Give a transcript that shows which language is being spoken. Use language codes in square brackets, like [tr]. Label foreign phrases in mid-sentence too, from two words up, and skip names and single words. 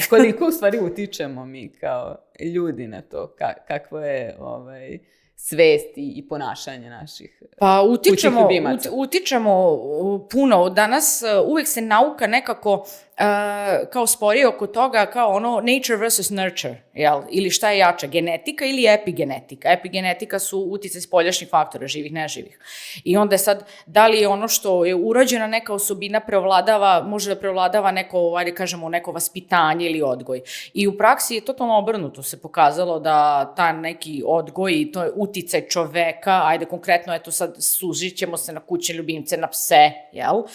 [sr] Koliko u stvari utičemo mi kao ljudi na to, kakvo je svest i ponašanje naših kućnih ljubimaca? Utičemo puno. Danas uvek se nauka nekako kao spori oko toga, kao ono [en] nature versus nurture, [sr] jel? Ili šta je jače, genetika ili epigenetika. Epigenetika su uticaj spoljašnjih faktora, živih, neživih. I onda je sad, da li je ono što je urođena neka osobina može da prevladava neko, ajde kažemo, neko vaspitanje ili odgoj. I u praksi je totalno obrnuto se pokazalo da ta neki odgoj i to je uticaj čoveka, ajde konkretno, eto sad sužit ćemo se na kućne ljubimce, na pse, jel?